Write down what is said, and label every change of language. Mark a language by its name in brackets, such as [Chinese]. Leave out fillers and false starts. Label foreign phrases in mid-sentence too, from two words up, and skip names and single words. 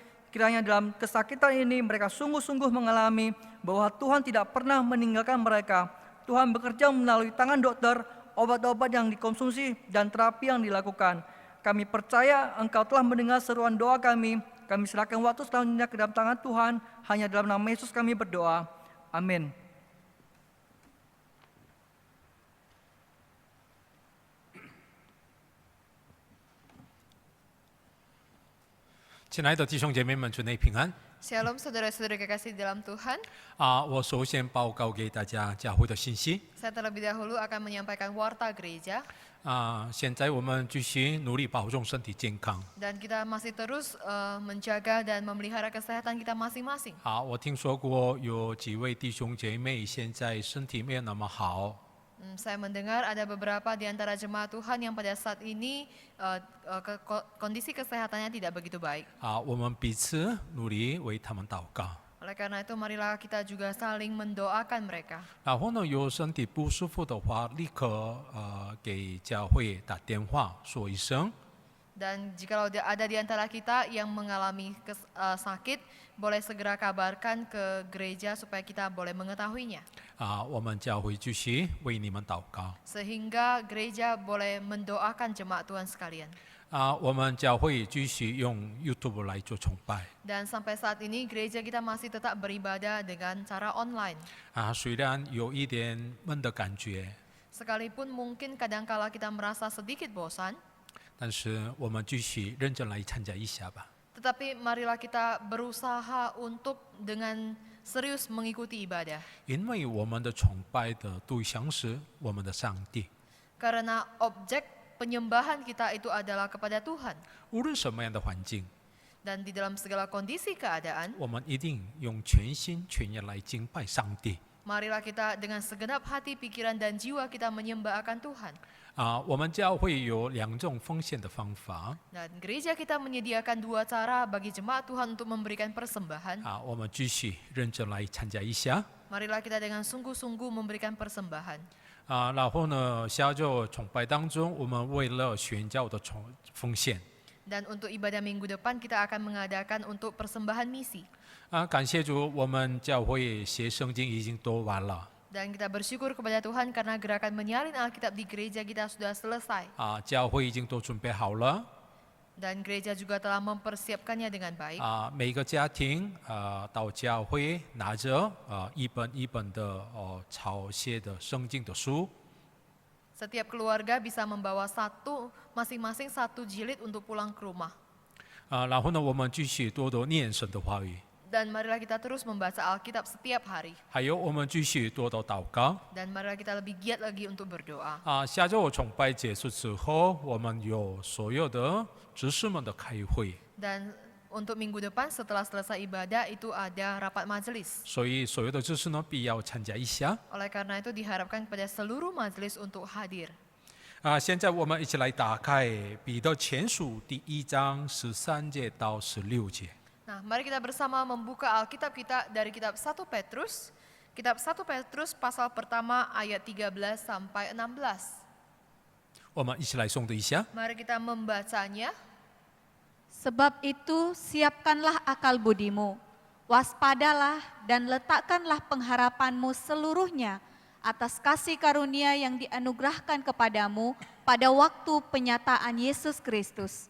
[Indonesian] Kiranya dalam kesakitan ini mereka sungguh-sungguh mengalami bahwa Tuhan tidak pernah meninggalkan mereka. Tuhan bekerja melalui tangan dokter, obat-obat yang dikonsumsi, dan terapi yang dilakukan. Kami percaya Engkau telah mendengar seruan doa kami. Kami serahkan waktu selanjutnya ke dalam tangan Tuhan. Hanya dalam nama Yesus kami berdoa. Amin. [Chinese] 亲爱的弟兄姐妹们，主内平安。 [Indonesian] Shalom saudara-saudara kekasih dalam Tuhan. [Chinese] 我首先报告给大家教会的信息。 [Indonesian] Saya terlebih dahulu akan menyampaikan warta gereja. [Chinese] 现在我们继续努力保重身体健康。 [Indonesian] Dan kita masih terus menjaga dan memelihara kesehatan kita masing-masing. [Chinese] 我听说过有几位弟兄姐妹现在身体没有那么好。 [Indonesian] Saya mendengar ada beberapa di antara jemaat Tuhan yang pada saat ini kondisi kesehatannya tidak begitu baik. [Chinese] 我们彼此努力为他们祷告。 [Indonesian] Oleh karena itu marilah kita juga saling mendoakan mereka. [Chinese] 然后呢，有身体不舒服的话，立刻给教会打电话说一声。 [Indonesian] Dan jikalau ada di antara kita yang mengalami sakit, boleh segera kabarkan ke gereja supaya kita boleh mengetahuinya. [Chinese] 我们教会继续为你们祷告。 [Indonesian] Sehingga gereja boleh mendoakan jemaat Tuhan sekalian. [Chinese] 我们教会继续用 YouTube 来做崇拜。 [Indonesian] Dan sampai saat ini gereja kita masih tetap beribadah dengan cara online. [Chinese] 虽然有一点闷的感觉， [Indonesian] Sekalipun mungkin kadangkala kita merasa sedikit bosan, [Chinese] 但是我们继续认真来参加一下吧。 [Indonesian] tetapi marilah kita berusaha untuk dengan serius mengikuti ibadah. [Chinese] 因为我们的崇拜的对象是我们的上帝， [Indonesian] Karena objek penyembahan kita itu adalah kepada Tuhan. [Chinese] 无论什么样的环境， [Indonesian] Dan di dalam segala kondisi keadaan, [Chinese] 我们一定用全心全意来敬拜上帝。 [Indonesian] marilah kita dengan segenap hati, pikiran, dan jiwa kita menyembah akan Tuhan. [Chinese] 我们教会有2种奉献的方法。 [Indonesian] Dan gereja kita menyediakan 2 cara bagi jemaat Tuhan untuk memberikan persembahan. [Chinese] 我们继续认真来参加一下。 [Indonesian] Marilah kita dengan sungguh-sungguh memberikan persembahan. [Chinese] 然后呢，下周崇拜当中，我们为了宣教的奉献。 [Indonesian] Dan untuk ibadah minggu depan kita akan mengadakan untuk persembahan misi. [Chinese] 感谢主，我们教会写圣经已经读完了。 [Indonesian] Dan kita bersyukur kepada Tuhan karena gerakan menyalin Alkitab di gereja kita sudah selesai. [Chinese] 教会已经都准备好了。 [Indonesian] Dan gereja juga telah mempersiapkannya dengan baik. [Chinese] 每一个家庭到教会拿着一本一本的抄写的圣经的书， [Indonesian] Setiap keluarga bisa membawa masing-masing satu jilid untuk pulang ke rumah. [Chinese] 然后呢，我们继续多多念神的话语， [Indonesian] Dan marilah kita terus membaca Alkitab setiap hari. [Chinese] 还有我们继续多多祷告。 [Indonesian] Dan marilah kita lebih giat lagi untuk berdoa. [Chinese] 下周崇拜结束之后，我们有所有的执事们的开会， [Indonesian] Dan untuk minggu depan setelah selesai ibadah itu ada rapat majelis. [Chinese] 所以所有的执事呢必要参加一下。 [Indonesian] Oleh karena itu diharapkan kepada seluruh majelis untuk hadir. [Chinese] 现在我们一起来打开彼得前书第1章13节到16节。 [Indonesian] Nah, mari kita bersama membuka Alkitab kita dari kitab 1 Petrus. Kitab 1 Petrus pasal pertama ayat 13 sampai 16. [Chinese] 我们一起来诵读一下。 [Indonesian] Mari kita membacanya. Sebab itu siapkanlah akal budimu, waspadalah dan letakkanlah pengharapanmu seluruhnya atas kasih karunia yang dianugerahkan kepadamu pada waktu penyataan Yesus Kristus.